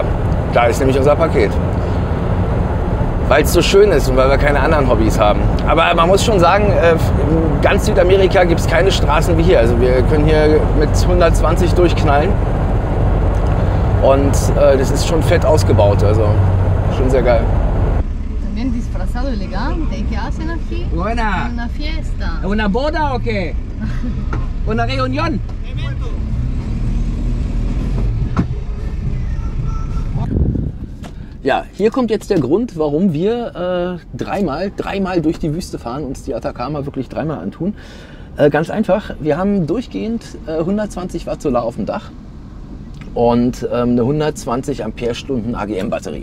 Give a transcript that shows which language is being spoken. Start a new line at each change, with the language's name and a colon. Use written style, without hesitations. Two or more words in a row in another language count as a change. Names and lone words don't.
German: Da ist nämlich unser Paket. Weil es so schön ist und weil wir keine anderen Hobbys haben. Aber man muss schon sagen, in ganz Südamerika gibt es keine Straßen wie hier. Also wir können hier mit 120 durchknallen und das ist schon fett ausgebaut. Also schon sehr geil.
Spanish: También disfrazado elegante, ¿qué hacen aquí? Buena. Una fiesta. ¿Una boda o qué? ¿Una reunión?
German: Ja, hier kommt jetzt der Grund, warum wir dreimal durch die Wüste fahren, uns die Atacama wirklich 3-mal antun. Ganz einfach, wir haben durchgehend 120 Watt Solar auf dem Dach und eine 120 Ampere-Stunden AGM-Batterie.